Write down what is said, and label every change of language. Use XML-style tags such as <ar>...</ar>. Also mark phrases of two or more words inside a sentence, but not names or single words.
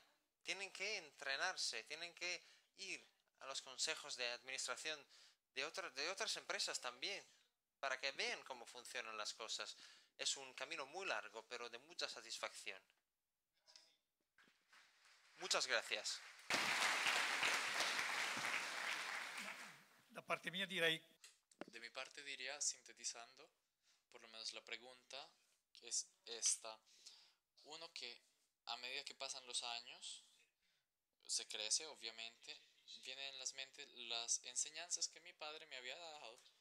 <es>Tienen que entrenarse, tienen que ir a los consejos de administración de otras empresas también, para que vean cómo funcionan las cosas. Es un camino muy largo, pero de mucha satisfacción. Muchas gracias.</es> <it>Da parte mia direi</it> <es>De mi parte diría, sintetizando, por lo menos la pregunta es esta. Uno, que a medida que pasan los años, se crece, obviamente, vienen en las mentes las enseñanzas que mi padre me había dado.</es>